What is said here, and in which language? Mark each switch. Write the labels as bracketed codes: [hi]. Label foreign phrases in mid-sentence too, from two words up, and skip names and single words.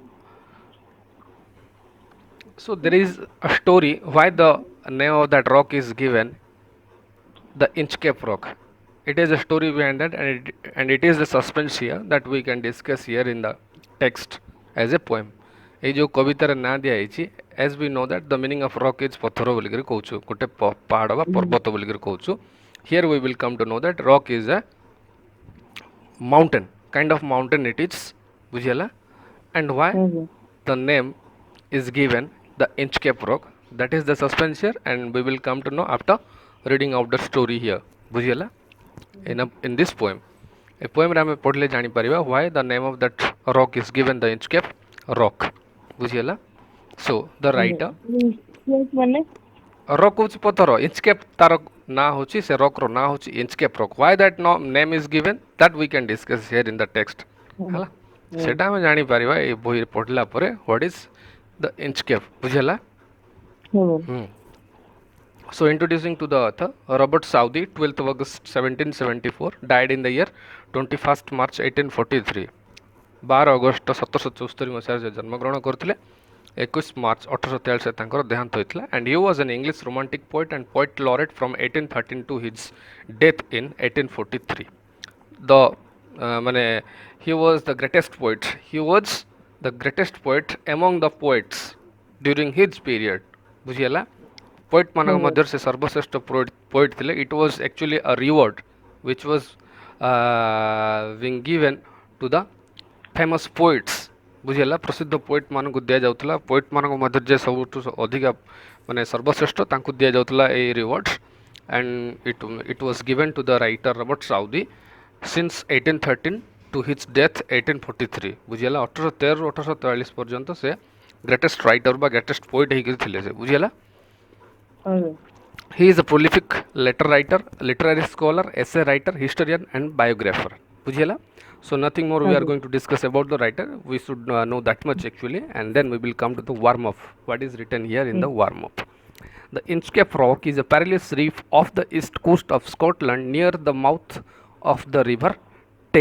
[en] So there is a story why the name of that rock is given the Inchcape Rock. It is a story behind that, and it is the suspense here that we can discuss here in the text as a poem. [or] এই ଯେଉଁ କବିତାର ନାଁ ଦିଆଯାଇଛି [en] as we know that the meaning of rock is [or] ପଥର ବୋଲିକରି କହୁଛୁ ଗୋଟେ ପାହାଡ଼ ବା Mm-hmm. ପର୍ବତ ବୋଲିକରି କହୁଛୁ. [en] Here we will come to know that rock is a mountain, kind of mountain it is, ବୁଝିହେଲା, and why Okay. the name is given the Inchcape Rock. That is the suspense here, and we will come to know after reading out the story here, ବୁଝିହେଲା. In this poem, a poem [or] ରେ ଆମେ ପଢ଼ିଲେ ଜାଣିପାରିବା [en] why the name of that rock is given the Inchcape Rock, ବୁଝିହେଲା. So the Okay. writer, Yes, [or] ମାନେ rock ହେଉଛି ପଥର, Inchcape ତାର ନାଁ ହେଉଛି, ସେ rock ର ନାଁ ହେଉଛି Inchcape Rock. [en] Why that name is given, that we can discuss here in the text, [or] ହେଲା. ସେଟା ଆମେ ଜାଣିପାରିବା ଏଇ ବହିରେ ପଢ଼ିଲା ପରେ [en] what is the Inchcape, [or] ବୁଝିହେଲା. ହୁଁ. [en] So introducing to the author, Robert Saudi, 12th of August 1774, died in the year 21st March 1843. [or] 12 ଅଗଷ୍ଟ 1774 ମସିହାରେ ସେ ଜନ୍ମଗ୍ରହଣ କରିଥିଲେ. 21 ମାର୍ଚ୍ଚ 1843 ତାଙ୍କର ଦେହାନ୍ତ ହୋଇଥିଲା. [en] And he was an English romantic poet and poet laureate from 1813 to his death in 1843. The ମାନେ he was the greatest poet. He was the greatest poet among the poets during his period. [or] ବୁଝିହେଲା. ପୋଏଟ୍ ମାନଙ୍କ ମଧ୍ୟରେ ସେ ସର୍ବଶ୍ରେଷ୍ଠ ପୋଏଟ୍ ଥିଲେ. [en] It was actually a reward which was being given to the famous poets, [or] ବୁଝିହେଲା. ପ୍ରସିଦ୍ଧ ପୋଏଟ୍ ମାନଙ୍କୁ ଦିଆଯାଉଥିଲା. ପୋଏଟ୍ ମାନଙ୍କ ମଧ୍ୟରେ ଯେ ସବୁଠୁ ଅଧିକା ମାନେ ସର୍ବଶ୍ରେଷ୍ଠ ତାଙ୍କୁ ଦିଆଯାଉଥିଲା ଏଇ ରିୱାର୍ଡ଼. [en] and it was given to the writer Robert Saudi since 1813 to his death 1843. [or] ବୁଝିହେଲା. 1813 1843 ପର୍ଯ୍ୟନ୍ତ ସେ [en] greatest writer [or] ବା [en] greatest poet [or] ହେଇକି ଥିଲେ ସେ, ବୁଝିହେଲା. [en] Okay. He is a prolific letter writer, literary scholar, essay writer, historian, and biographer. बुझिएला. So nothing more we are Okay. going to discuss about the writer. We should know that much actually, and then we will come to the warm up. What is written here in the warm up? The Inchcape Rock is a perilous reef off the east coast of Scotland near the mouth of the river Tay.